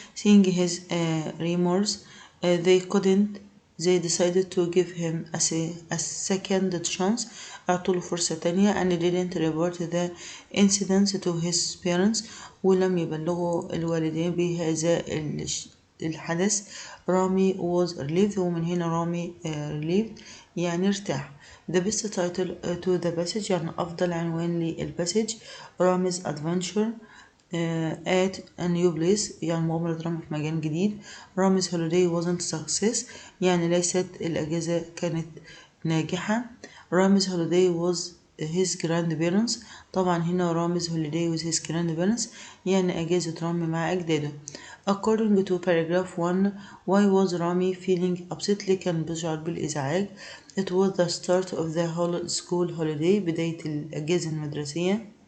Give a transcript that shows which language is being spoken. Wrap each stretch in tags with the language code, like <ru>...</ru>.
<en>Seeing his remorse they decided to give him a second chance</en> <ar>أعطوله فرصة تانية</ar> <en>and didn't report the incidents to his parents</en> <ar>ولم يبلغوا الوالدين بهذا الحدث. رامي</ar> <en>was relieved</en> <ar>ومن هنا رامي relieved يعني ارتاح.</ar> <en>The best title to the passage</en> <ar>يعني أفضل عنوان للباسج</ar> <en>Rami's adventure at a new place</en> <ar>يعني مغامرة رامي في مكان جديد. رامي's</ar> <en>holiday wasn't success</en> <ar>يعني ليست الأجازة كانت ناجحة.</ar> <en>Rami's holiday was his grandparents</en> <ar>طبعا هنا</ar> <en>Rami's holiday with his grandparents</en> <ar>يعني أجازة رامي مع أجداده.</ar> <en>According to paragraph 1 why was Rami feeling upset</en> <ar>ليه كان بيشعر بالإزعاج.</ar> <en>It was the start of the whole school holiday</en> <ar>بداية الأجازة المدرسية.</ar>